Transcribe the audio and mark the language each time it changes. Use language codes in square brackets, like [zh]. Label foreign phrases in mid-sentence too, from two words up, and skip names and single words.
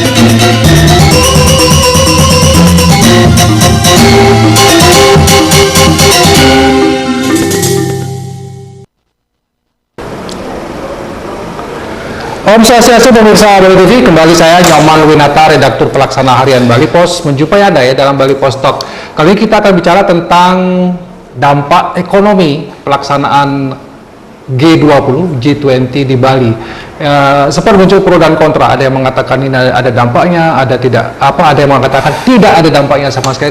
[id] Om Swastiastu pemirsa Bali TV, kembali saya Nyoman Winata, redaktur pelaksana harian Bali Pos, menjumpai Anda ya dalam Bali Pos Talk. Kali ini kita akan bicara tentang dampak ekonomi pelaksanaan G20, G20 di Bali. Sempat muncul pro dan kontra, ada yang mengatakan ini ada dampaknya, ada yang mengatakan tidak ada dampaknya sama sekali.